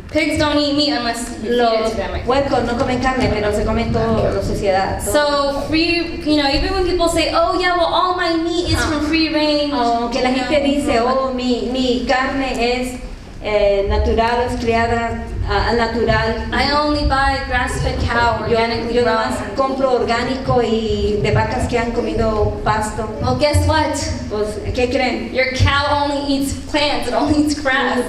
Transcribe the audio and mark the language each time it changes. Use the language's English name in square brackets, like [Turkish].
[English] Pigs don't eat meat unless you feed it to them. [Spanish] Puercos no comen carne, pero se comen todo la sociedad. [English] So free, even when people say, oh yeah, well all my meat is from free range. [Spanish] Que la gente dice, oh mi carne es natural, es criada natural. [English] I only buy grass-fed cow, organically [Spanish] yo [English] grown. [Spanish] nomás compro orgánico y de vacas que han comido pasto. [English] Well, guess what? [Spanish] Pues, ¿qué creen? [English] Your cow only eats plants, it only eats grass.